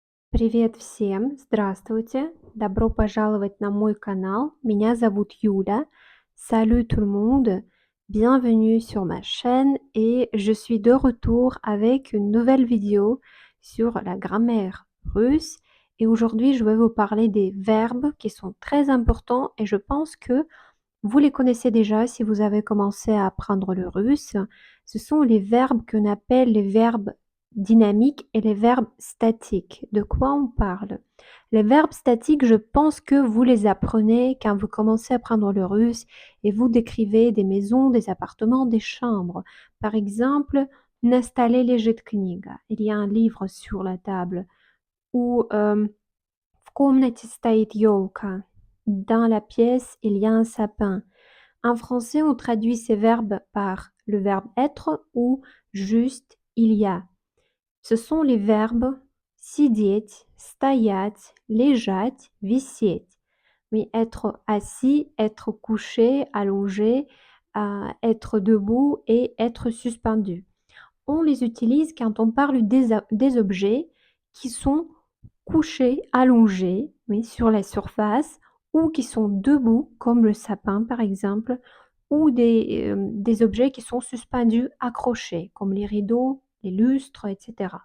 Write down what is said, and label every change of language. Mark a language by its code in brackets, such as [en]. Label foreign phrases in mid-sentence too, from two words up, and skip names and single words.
[ru] Привет всем! Здравствуйте! Добро пожаловать на мой канал. Меня зовут Юля. [fr] Salut tout le monde! Bienvenue sur ma chaîne et je suis de retour avec une nouvelle vidéo sur la grammaire russe. Et aujourd'hui, je vais vous parler des verbes qui sont très importants et je pense que vous les connaissez déjà si vous avez commencé à apprendre le russe. Ce sont les verbes qu'on appelle les verbes dynamiques et les verbes statiques. De quoi on parle? Les verbes statiques, je pense que vous les apprenez quand vous commencez à apprendre le russe et vous décrivez des maisons, des appartements, des chambres. Par exemple, [ru] на столе лежит книга. [fr] Il y a un livre sur la table. [ru] Ou в комнате стоит елка. [fr] Dans la pièce, il y a un sapin. En français, on traduit ces verbes par le verbe être ou juste il y a. Ce sont les verbes [ru] сидеть, стоять, лежать, висеть. [fr] Oui, être assis, être couché, allongé, être debout et être suspendu. On les utilise quand on parle des objets qui sont couchés, allongés, oui, sur la surface, ou qui sont debout, comme le sapin par exemple, ou des objets qui sont suspendus, accrochés, comme les rideaux, les lustres, etc.